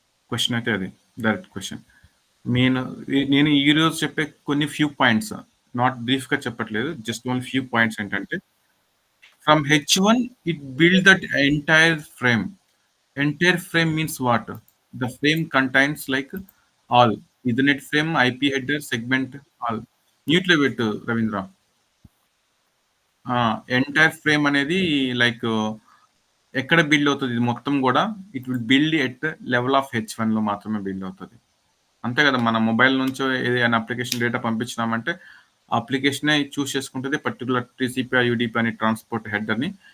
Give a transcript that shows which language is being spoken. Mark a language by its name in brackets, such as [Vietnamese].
[Telugu] Question అయితే అది. Direct question. నేను నేను ఈరోజు చెప్పే కొన్ని ఫ్యూ పాయింట్స్. నాట్ బ్రీఫ్‌గా చెప్పట్లేదు. [English] just only few points [Telugu] ఏంటంటే [English] From H1 it build that entire frame. Entire frame means what? The frame contains like all. Ethernet frame, IP header, segment, all. [Telugu] Mute లో పెట్టు రవీంద్ర. ఎంటైర్ ఫ్రేమ్ అనేది like ఎక్కడ build అవుతుంది ఇది మొత్తం కూడా [English] it will build at level of [Telugu] H1 లో మాత్రమే బిల్డ్ అవుతుంది. అంతే కదా, మన మొబైల్ నుంచో ఏదైనా అప్లికేషన్ డేటా పంపించినామంటే అప్లికేషనే చూస్ చేసుకుంటుంది పర్టికులర్ టీసీపీ యూడీపీ అనే ట్రాన్స్పోర్ట్ హెడర్ని.